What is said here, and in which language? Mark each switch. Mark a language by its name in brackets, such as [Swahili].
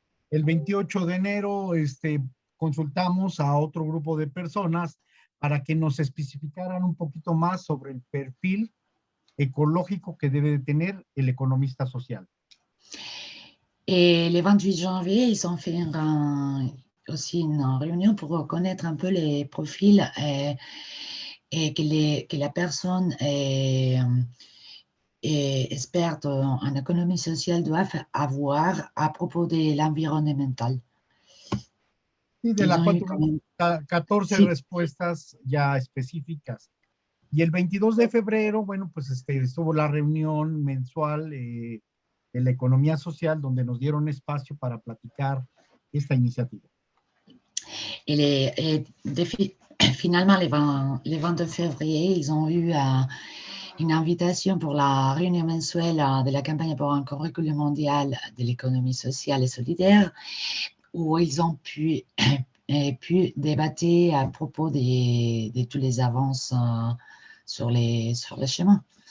[Spanish] El 28 de enero consultamos a otro grupo de personas para que nos especificaran un poquito más sobre el perfil ecológico que debe de tener el economista social. [French] Et le 28 janvier, ils ont fait aussi une réunion pour connaître un peu les profils et que la personne est experte en économie sociale doit avoir à propos de l'environnemental. [Spanish] Y de la cual tuvimos 14 sí. Respuestas ya específicas. Y el 22 de febrero, bueno, pues estuvo la reunión mensual de la economía social, donde nos dieron espacio para platicar esta iniciativa. [French] Et finalement, le 22 février, ils ont eu une invitation pour la réunion mensuelle de la campagne pour un curriculum mondial de l'économie sociale et solidaire, où ils ont pu débattre à propos de tous les avances sur les chemins.